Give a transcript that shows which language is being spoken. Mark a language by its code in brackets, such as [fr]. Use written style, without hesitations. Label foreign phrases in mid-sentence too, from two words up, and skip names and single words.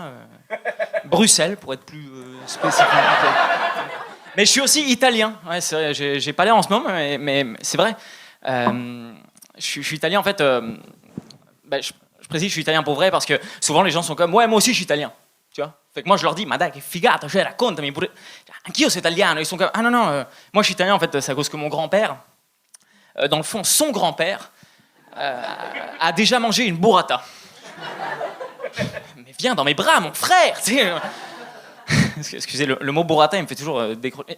[fr] Bruxelles, pour être plus spécifique. Mais je suis aussi italien. Ouais, c'est vrai. J'ai pas l'air en ce moment, mais c'est vrai. Je suis italien en fait. Je précise, je suis italien pour vrai parce que souvent les gens sont comme ouais, moi aussi je suis italien. Tu vois? Fait que moi je leur dis, [it] ma dai che figata, cioè raccontami pure. Anch'io sono italiano. [fr] Ils sont comme ah non, moi je suis italien en fait, c'est à cause que mon grand-père, dans le fond, son grand-père, a déjà mangé une burrata. Mais viens dans mes bras, mon frère! Tu sais. Excusez, le mot burrata, il me fait toujours décrocher.